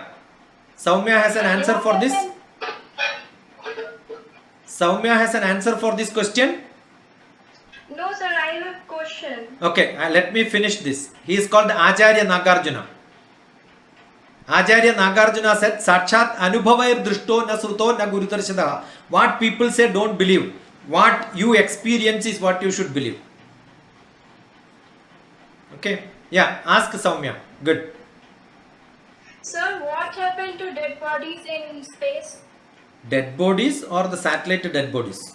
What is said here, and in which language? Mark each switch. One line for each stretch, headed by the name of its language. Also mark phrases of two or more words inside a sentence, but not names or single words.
English: Soumya has an answer for this. Soumya has an answer for this question. No, sir, I have a question. Okay, let me finish this. He is called Acharya Nagarjuna. Acharya Nagarjuna said,
Sanskrit: Sakshat anubhavair drushto na sruto na gurudarshadaha.
English: What people say, don't believe. What you experience is what you should believe. Okay. Yeah, ask Soumya. Good. Sir, what happened to dead bodies in space? Dead bodies or the satellite dead bodies?